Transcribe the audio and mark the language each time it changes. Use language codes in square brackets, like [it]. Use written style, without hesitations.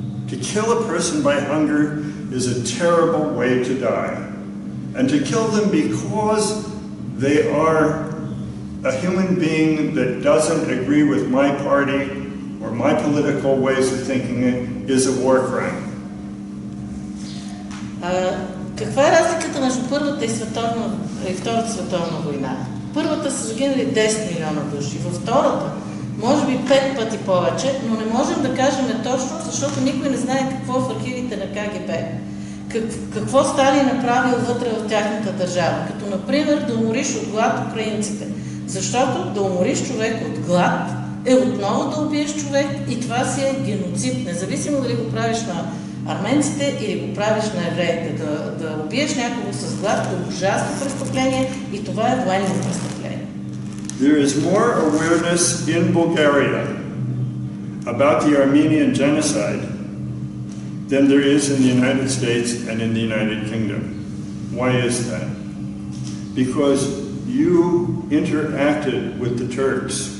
[en] To kill a person by hunger is a terrible way to die. And to kill them because they are a human being that doesn't agree with my party or my political ways of thinking is a war crime. [bg] Каква е разликата между Първата и Втората световна война? Първата са загинали 10 милиона души, във Втората може би 5 пъти повече, но не можем да кажем точно, защото никой не знае какво в архивите на КГБ. Какво Сталин направил вътре в тяхната държава. Като, например, да умориш от глад украинците. Защото да умориш човек от глад е отново да убиеш човек и това си е геноцид. Независимо дали го правиш на арменците или го правиш на евреите. Да убиеш някого с глад е ужасно престъпление и това е военно престъпление. [en] There is more awareness in Bulgaria about the Armenian genocide than there is in the United States and in the United Kingdom. Why is that? Because you interacted with the Turks.